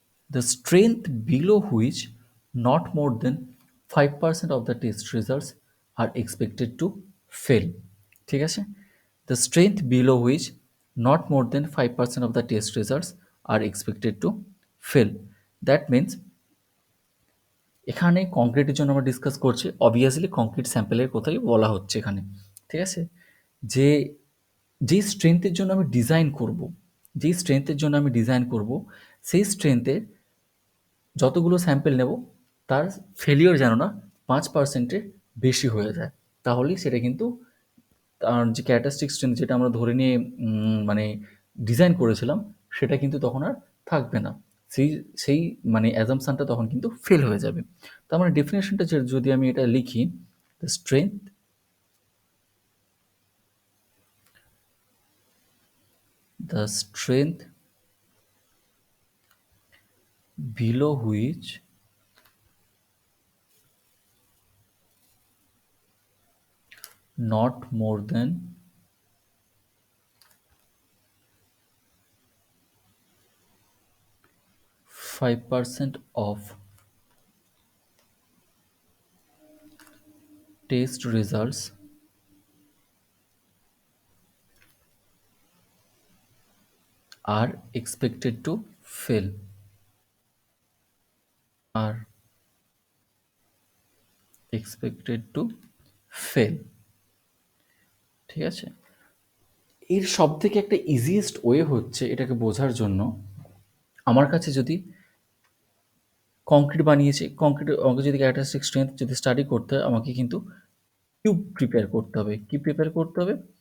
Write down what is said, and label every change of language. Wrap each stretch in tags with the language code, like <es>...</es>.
<en>The strength below which not more than 5% of the test results are expected to fail.</en> <bn>ঠিক আছে,</bn> <en>the strength below which not more than 5% of the test results are expected to fail. That means</en> <bn>এখানে কংক্রিটের জন্য আমরা discuss করছি, obviously concrete স্যাম্পেলের কথাই বলা হচ্ছে এখানে। ঠিক আছে, যে যেই স্ট্রেংথের জন্য আমি ডিজাইন করব, যেই স্ট্রেংথের জন্য আমি ডিজাইন করব সেই স্ট্রেংথের যতগুলো স্যাম্পেল নেব তার ফেলিওর যেন না 5%-এর বেশি হয়ে যায়। তাহলেই সেটা কিন্তু তার যে ক্যারেক্টারিস্টিক স্ট্রেংথ যেটা আমরা ধরে নিয়ে মানে ডিজাইন করেছিলাম সেটা কিন্তু তখন আর থাকবে না। সেই সেই মানে অ্যাজাম্পশনটা তখন কিন্তু ফেল হয়ে যাবে। তার মানে ডেফিনেশনটা যদি আমি এটা লিখি, the strength</bn> <en>the strength below which not more than 5% of test results are expected to fail, are expected to fail।</en> <bn>ঠিক আছে, এর সব থেকে একটা ইজিয়েস্ট ওয়ে হচ্ছে এটাকে বোঝার জন্য, আমার কাছে যদি কংক্রিট বানিয়েছে, কংক্রিটের আমাকে যদি ক্যারেক্টারিস্টিক স্ট্রেংথ যদি স্টাডি করতে হয় আমাকে কিন্তু কিউব প্রিপেয়ার করতে হবে। কি প্রিপেয়ার করতে হবে?</bn>